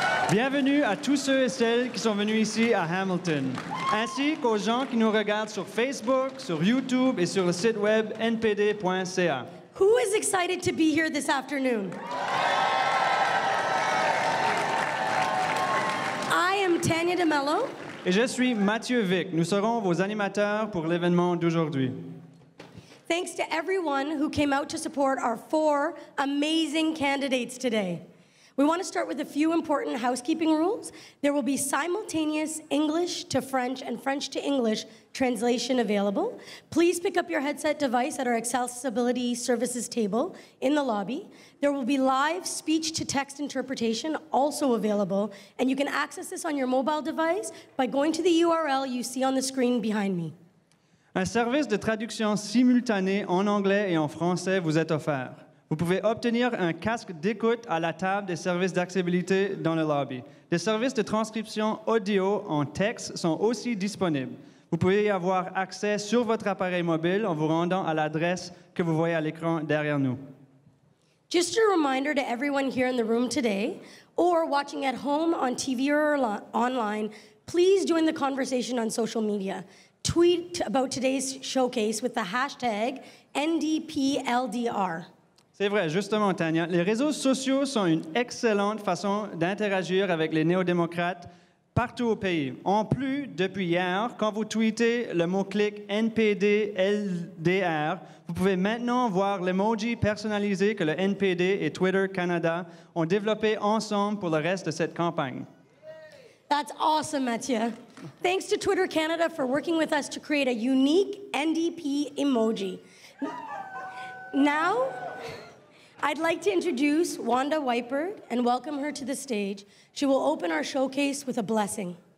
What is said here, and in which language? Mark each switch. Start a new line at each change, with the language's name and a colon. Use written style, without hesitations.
French: Bienvenue à tous ceux et celles qui sont venus ici à Hamilton, ainsi qu'aux gens qui nous regardent sur Facebook, sur YouTube et sur le site web npd.ca.
English: Who is excited to be here this afternoon? I am Tanya DeMello.
French: Et je suis Mathieu Vic. Nous serons vos animateurs pour l'événement d'aujourd'hui.
English: Thanks to everyone who came out to support our 4 amazing candidates today. We want to start with a few important housekeeping rules. There will be simultaneous English to French and French to English translation available. Please pick up your headset device at our accessibility services table in the lobby. There will be live speech-to-text interpretation also available, and you can access this on your mobile device by going to the URL you see on the screen behind me.
French: Un service de traduction simultanée en anglais et en français vous est offert. Vous pouvez obtenir un casque d'écoute à la table des services d'accessibilité dans le lobby. Des services de transcription audio en texte sont aussi disponibles. Vous pouvez y avoir accès sur votre appareil mobile en vous rendant à l'adresse que vous voyez à l'écran derrière nous.
English: Just a reminder to everyone here in the room today, or watching at home on TV or online, please join the conversation on social media. Tweet about today's showcase with the hashtag NDPLDR.
French: C'est vrai, justement, Tania. Les réseaux sociaux sont une excellente façon d'interagir avec les néo-démocrates partout au pays. En plus, depuis hier, quand vous tweetez le mot-clic NPD-LDR, vous pouvez maintenant voir l'emoji personnalisé que le NPD et Twitter Canada ont développé ensemble pour le reste de cette campagne.
English: That's awesome, Mathieu. Thanks to Twitter Canada for working with us to create a unique NDP emoji. Now, I'd like to introduce Wanda Wypert and welcome her to the stage. She will open our showcase with a blessing.